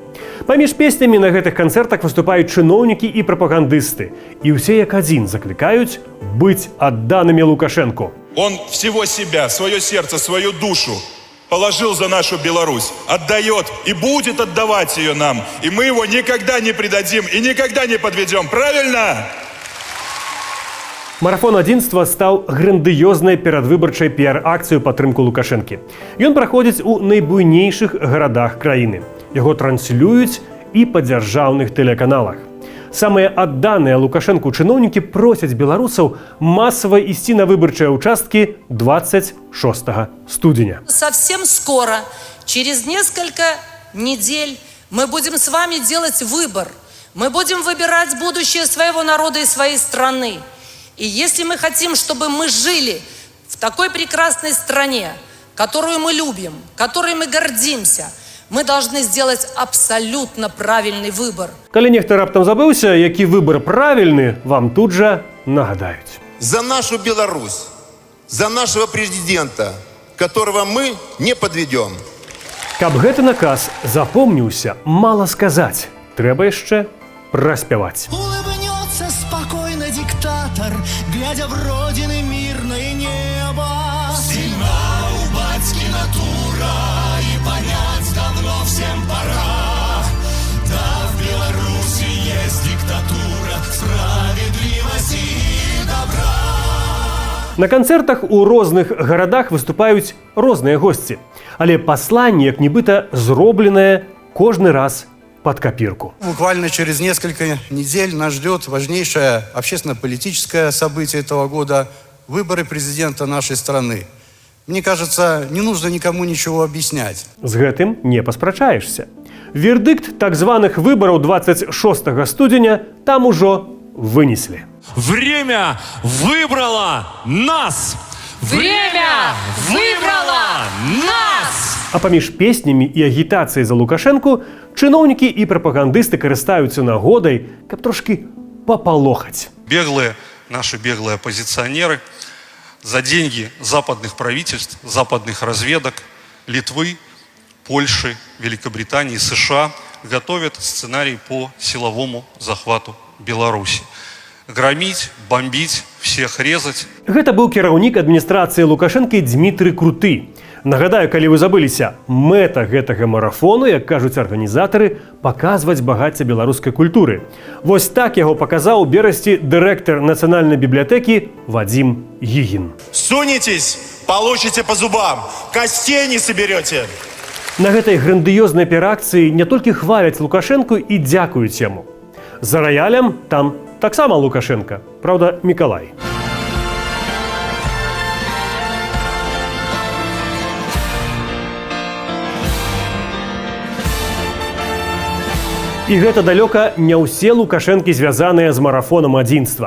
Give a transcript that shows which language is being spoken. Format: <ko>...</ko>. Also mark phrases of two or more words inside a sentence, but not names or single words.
<be>Паміж песнямі на гэтых канцэртах выступаюць чыноўнікі і прапагандысты. І ўсе як адзін заклікаюць быць адданымі Лукашэнку.</be> <ru>Он всего себя, свое сердце, свою душу положил за нашу Беларусь. Отдает и будет отдавать ее нам. И мы его никогда не предадим и никогда не подведем. Правильно?</ru> <be>Марафон адзінства стаў грандыёзнай перадвыбарчай піар-акцыю падтрымку Лукашэнкі. Ён праходзіць у найбуйнейшых гарадах краіны. Яго транслююць і па дзяржаўных тэлеканалах. Самыя адданыя Лукашэнку чыноўнікі просяць беларусаў масава ісці на выбарчыя участкі 26 студзеня.</be> <ru>Совсем скоро, через несколько недель, мы будем с вами делать выбор. Мы будем выбирать будущее своего народа и своей страны. И если мы хотим, чтобы мы жили в такой прекрасной стране, которую мы любим, которой мы гордимся, мы должны сделать абсолютно правильный выбор.</ru> <be>Калі нехта раптам забыўся, які выбор правільны, вам тут жа нагадаюць.</be> <ru>За нашу Беларусь, за нашего президента, которого мы не подведем.</ru> <be>Каб гэты наказ запомніўся, мала сказаць. Трэба яшчэ праспяваць.</be> <ru>Улыбнется спокойно диктатор, глядя в родины мирное небо. Сильна у батьки натура, и понять давно всем пора. Да, в Беларуси есть диктатура справедливости и добра.</ru> <be>На канцэртах у розных гарадах выступаюць розныя госці. Але пасланне, як нібыта, зробленае кожны раз</be> <ru>под копирку. Буквально через несколько недель нас ждет важнейшее общественно-политическое событие этого года – выборы президента нашей страны. Мне кажется, не нужно никому ничего объяснять.</ru> <be>З гэтым не паспрачаешся. Вердикт так званых выбораў 26 студзеня там ужо вынеслі.</be> <ru>Время выбрало нас! Время выбрало нас!</ru> <be>А паміж песнямі і агітацыяй за Лукашэнку чыноўнікі і прапагандысты карыстаюцца нагодай, каб трошки папалохаць.</be> <ru>Наши беглые оппозиционеры за деньги западных правительств, западных разведок Литвы, Польши, Великобритании, США готовят сценарий по силовому захвату Беларуси. Громить, бомбить, всех резать.</ru> <be>Гэта быў кіраўнік адміністрацыі Лукашэнкі Дмітрый Круты. Нагадаю, калі вы забыліся, мэта гэтага марафону, як кажуць арганізатары, паказваць багацце беларускай культуры. Вось так яго паказаў у берасці дырэктар нацыянальнай бібліятэкі Вадзім Гігін.</be> <ru>Сунетесь, получите по зубам, костей не соберете.</ru> <be>На гэтай грандыёзнай піар-акцыі не толькі хваляць Лукашэнку і дзякуюць яму. За раялем там таксама Лукашенко, правда, Мікалай. І гэта далёка не ўсе Лукашэнкі звязаныя з марафонам адзінства.</be>